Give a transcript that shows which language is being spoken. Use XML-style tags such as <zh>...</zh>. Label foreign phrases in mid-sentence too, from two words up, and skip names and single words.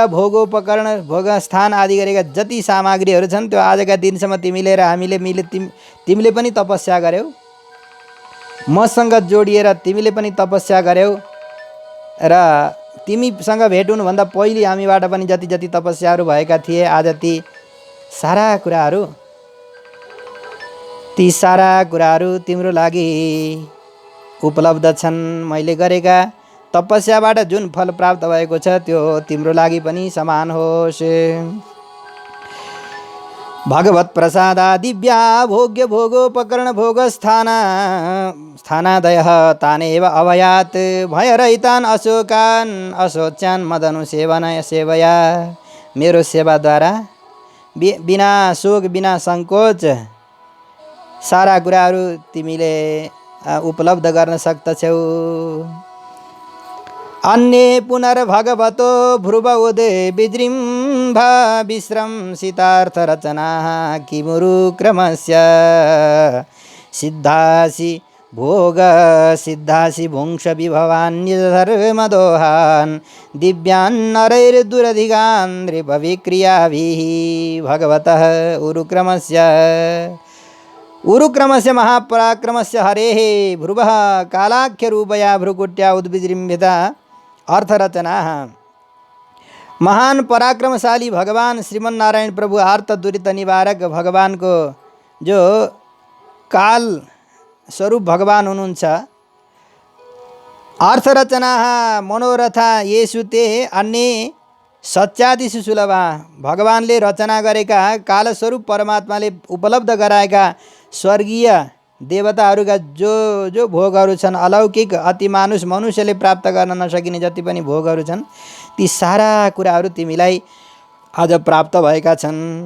<ne>भोगोपकरण, भोग स्थान आदि गरेका जति सामग्रीहरू छन्, त्यो आजका दिनसम्म तिमीले र हामीले तिमीले पनि तपस्या गर्यौ, मसँग जोडिएर तिमीले पनि तपस्या गर्यौ र तिमीसँग भेट हुनुभन्दा पहिले हामीबाट पनि जति तपस्याहरू भएका थिए, आज ती सारा कुराहरू तिम्रो लागि उपलब्ध छन्। मैले गरेका तपस्याबाट जुन फल प्राप्त भएको छ त्यो तिम्रो लागि पनि समान होस्।</ne> <sa>भगवत प्रसादा दिव्या भोग्य भोगोपकरण भोग स्थानादयः तानेव अभयात् भयरहितान् अशोकान् अशोच्यान् मदनुसेवनया सेवया।</sa> <ne>मेरो सेवाद्वारा बिना शोक बिना सङ्कोच सारा कुराहरू तिमीले उपलब्ध गर्न सक्दछौ।</ne> <sa>अन्ये पुनर्भगवतो भ्रुव उदे विजृम्भा विश्रंसितार्थरचनाः किमुरुक्रमस्य सिद्धासि भोग सिद्धासि भुङ्क्ष विभवान्यधर्मदोहान् दिव्यान् नरैर्दुरधिगान् नृपविक्रियाभिः भगवतः उरुक्रमस्य महापराक्रमस्य हरेः भ्रुवः कालाख्यरूपया भ्रुकुट्या उद्विजृम्भिता अर्थरचनाः।</sa> <ne>महान पराक्रमशाली भगवान श्रीमन्नारायण प्रभु आर्त दुरित निवारक भगवानको जो काल स्वरूप भगवान हुनुहुन्छ।</ne> <sa>अर्थरचना मनोरथा येषु ते अन्य सच्यादिषु सुलभा।</sa> <ne>भगवानले रचना गरेका कालस्वरूप परमात्माले उपलब्ध गराएका स्वर्गीय देवताहरूका जो जो भोगहरू छन्, अलौकिक अति मनुष्यले प्राप्त गर्न नसकिने जति पनि भोगहरू छन्, ती सारा कुराहरू तिमीलाई आज प्राप्त भएका छन्।</ne>